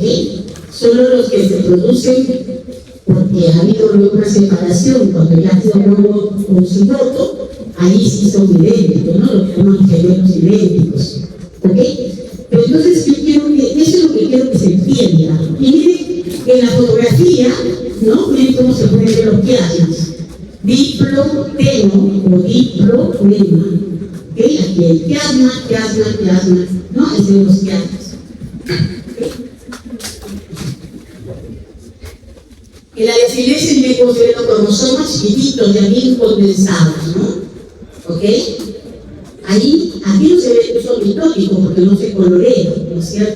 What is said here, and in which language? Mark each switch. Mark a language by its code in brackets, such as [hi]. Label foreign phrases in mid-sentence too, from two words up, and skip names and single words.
[es] Solo los que se producen porque ha habido luego una separación, cuando ya ha sido huevo o cigoto, ahí sí son idénticos, ¿no? Lo que llamamos gemelos idénticos, ¿ok? Pero entonces yo quiero que, eso es lo que quiero que se entienda. Y miren, en la fotografía, ¿no? Miren cómo se pueden ver los quiasmas. Diploteno o diploema. ¿Ok? Aquí hay quiasma, ¿no? Ese de los quiasmas. En la descendencia me considero cromosomas chiquititos, ya bien condensados, ¿no? ¿Ok? Ahí, aquí no se ve que son mitóticos porque no se colorean, ¿no es cierto?